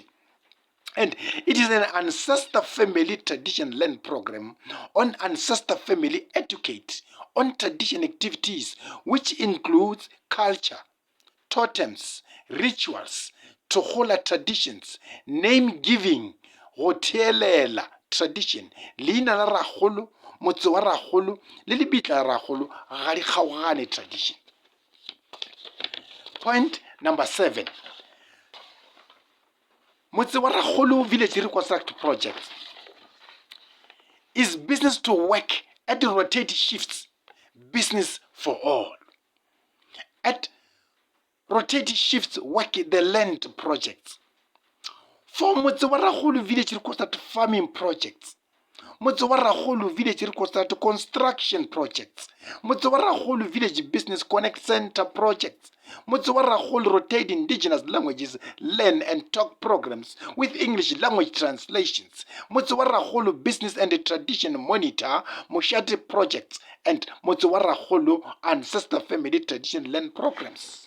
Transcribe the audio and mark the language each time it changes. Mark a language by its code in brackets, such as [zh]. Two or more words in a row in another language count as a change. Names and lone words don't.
[en] And it is an ancestor family tradition learn program on ancestor family educate on tradition activities, which includes culture, totems, rituals, Togola traditions, name giving, [nso] go theelela tradition, leina la Rakgolo, Motse wa Rakgolo le lebitla la Rakgolo ga di kgaogane tradition. [en] Point number 7, Motse wa Rakgolo Village Reconstruct project is business to work at rotating shifts, business for all. At rotating shifts work the land projects. For Motse wa Rakgolo Village Reconstruct farming projects, Motse wa Rakgolo Village Reconstruct construction projects, Motse wa Rakgolo Village Business Connect Center projects, Motse wa Rakgolo rotate indigenous languages learn and talk programs with English language translations, Motse wa Rakgolo Business and Tradition Monitor Moshate projects, and Motse wa Rakgolo Ancestor Family Tradition Learn programs.